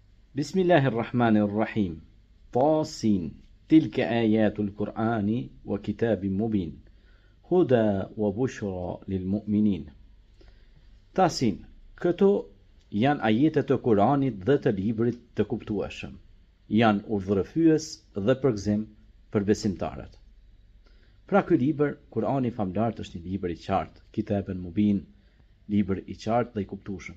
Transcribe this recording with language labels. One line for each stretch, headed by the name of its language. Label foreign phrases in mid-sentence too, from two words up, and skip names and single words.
Arabic: Bismillahirrahmanirrahim. Tasin. تلك آيات القرآن وكتاب مبين. هدى وبشرى للمؤمنين. Tasin.
Albanian: Këto janë ajetet të Kuranit dhe të librit të kuptueshëm. Janë urdhërëfyes dhe përgzim për besimtarët. Pra ky libër, Kurani famlar është një libër i qartë,
Arabic: كتاب مبين,
Albanian: libër i qartë dhe i kuptueshëm.